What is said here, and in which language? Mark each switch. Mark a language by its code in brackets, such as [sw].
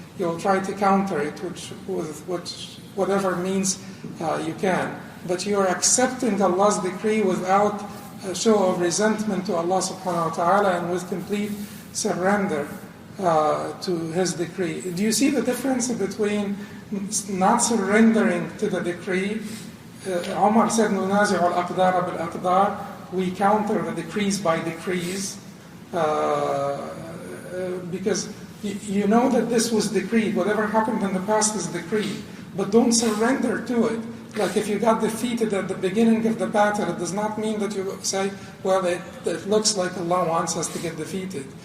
[en] You will try to counter it with whatever means you can. But you are accepting Allah's decree without a show of resentment to Allah subhanahu wa ta'ala and with complete surrender to His decree. Do you see the difference between not surrendering to the decree? Umar said, [ar] نُنَازِعُ الْأَقْدَارَ بِالْأَقْدَارِ. [en] We counter the decrees by decrees because you know that this was decreed. Whatever happened in the past is decreed. But don't surrender to it. Like if you got defeated at the beginning of the battle, it does not mean that you say, well, it looks like Allah wants us to get defeated.